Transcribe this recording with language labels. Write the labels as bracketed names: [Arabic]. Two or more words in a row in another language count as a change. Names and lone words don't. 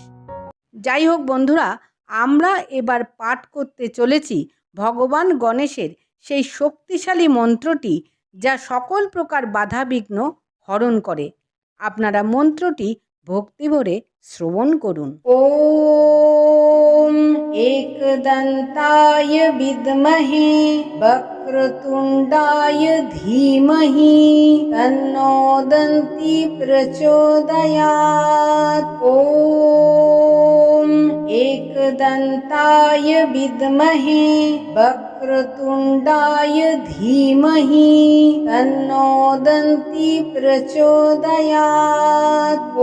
[Bangla] যাই হোক বন্ধুরা, আমরা এবার পাঠ করতে চলেছি ভগবান গণেশের সেই শক্তিশালী মন্ত্রটি, যা সকল প্রকার বাধা বিঘ্ন হরণ করে। আপনারা মন্ত্রটি ভক্তিভরে শ্রবণ করুন। [Sanskrit] ওম एकदन्ताय विद्महे वक्रतुण्डाय धीमहि तन्नो दन्ती प्रचोदयात्। ओम एकदन्ताय विद्महे वक्रतुण्डाय धीमहि तन्नो दन्ती प्रचोदयात्।